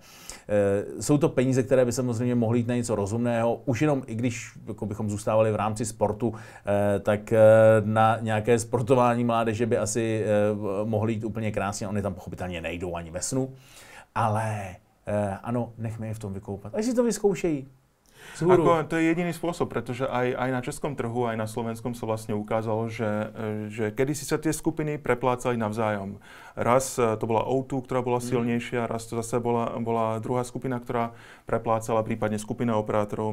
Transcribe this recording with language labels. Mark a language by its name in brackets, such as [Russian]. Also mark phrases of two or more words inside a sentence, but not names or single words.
[Czech] Jsou to peníze, které by samozřejmě mohly jít na něco rozumného, už jenom i když jako bychom zůstávali v rámci sportu, tak na nějaké sportování mládeže by asi mohly jít úplně krásně, oni tam pochopitelně nejdou ani ve snu, ale ano, nechme je v tom vykoupat, ať si to vyzkoušejí. [Slovak] Ako, to je jediný spôsob, pretože aj na českom trhu, aj na slovenskom sa vlastne ukázalo, že kedysi sa tie skupiny preplácali navzájom. Raz to bola O2, ktorá bola silnejšia, raz to zase bola druhá skupina, ktorá preplácala, prípadne skupina operátorov.